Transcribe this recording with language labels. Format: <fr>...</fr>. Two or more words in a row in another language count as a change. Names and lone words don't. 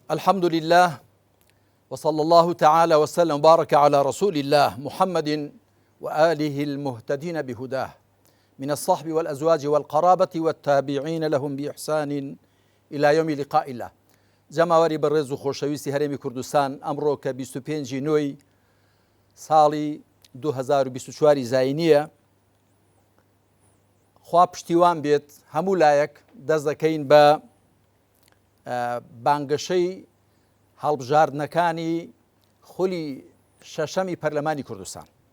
<ar>الحمد لله وصلى الله تعالى وسلم وبارك على رسول الله محمد وآله المهتدين بهداه من الصحب والأزواج والقرابة والتابعين لهم بإحسان إلى يوم لقاء الله.</ar> <ckb>جەماوەری بەڕێز و خۆشەویستی هەرێمی کوردستان ئەمڕۆ کە 25 نۆی ساڵی 2024 زاینیە، خوا پشتیوان بێت هەموو لایەک دەست دەکەین بە بانگەشەی هەڵبژاردنەکانی خولی شەشەمی پەرلەمانی کوردستان.</ckb>